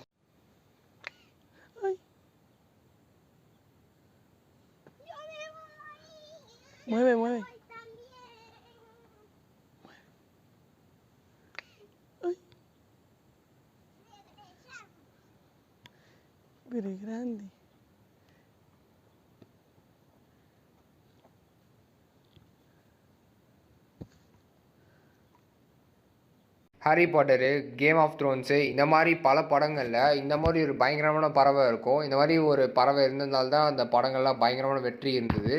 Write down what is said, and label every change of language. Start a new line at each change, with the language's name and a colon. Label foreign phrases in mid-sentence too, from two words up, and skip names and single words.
Spanish: Ay. Yo me voy. Mueve, mueve. Ay. Pero es grande.
Tamil: ஹாரி பாட்டரு, கேம் ஆஃப் த்ரோன்ஸு, இந்த மாதிரி பல படங்களில் இந்த மாதிரி ஒரு பயங்கரமான பறவை இருக்கும். இந்த மாதிரி ஒரு பறவை இருந்ததுனால்தான் அந்த படங்கள்லாம் பயங்கரமான வெற்றி இருந்தது.